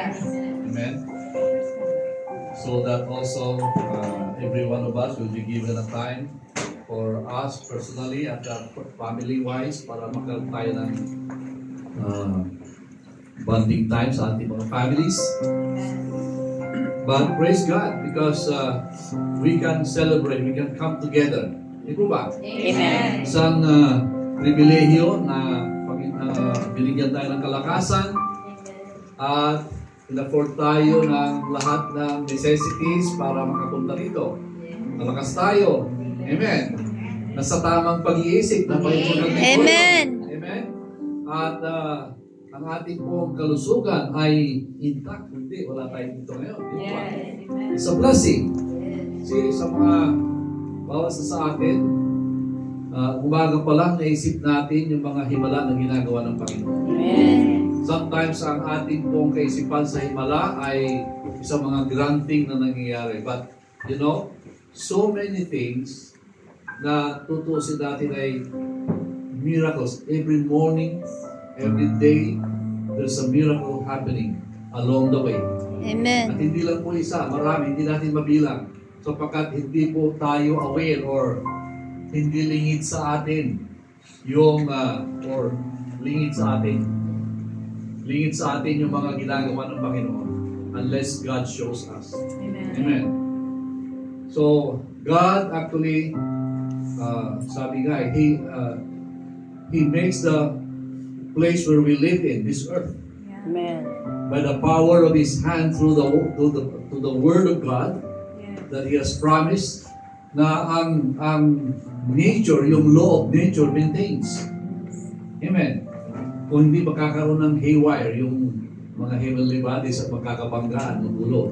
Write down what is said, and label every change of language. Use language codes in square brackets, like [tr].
[en] Amen. So that also, every one of us will be given a time for us personally at family-wise [tl] para magkaroon tayo ng bonding time sa ating mga families. [en] But praise God because we can celebrate, we can come together. [tl] Di po ba? Amen. Isang pribilehiyo na binigyan tayo ng kalakasan at in-afford tayo ng lahat ng necessities para makapunta dito. Malakas tayo. Amen. Nasa tamang pag-iisip na Panginoon. Amen. Amen. At ang ating pong kalusugan ay intact. Hindi, wala tayo dito ngayon. [en] It's a blessing. [tl] Kasi sa mga bawat sa atin, umaga pa lang naisip natin yung mga himala na ginagawa ng Panginoon. Amen. Sometimes ang ating pong kaisipan sa himala ay isang mga grand thing na nangyayari. [en] But, you know, so many things [tl] na tutusin natin ay [en] miracles. Every morning, every day, there's a miracle happening along the way. Amen. [tl] At hindi lang po isa, marami, hindi natin mabilang. Sapagkat hindi po tayo aware or hindi lingid sa atin yung, or lingid sa atin yung mga ginagawa ng Panginoon [en] unless God shows us. [tl] Amen. [en] So, God actually, [tl] sabi nga, [en] He makes the place where we live in, this earth. Amen. By the power of His hand through the Word of God that He has promised na ang nature, yung law of nature maintains. Amen. [tl] Kung hindi magkakaroon ng haywire, yung mga heavenly bodies at magkakabanggaan ng ulo.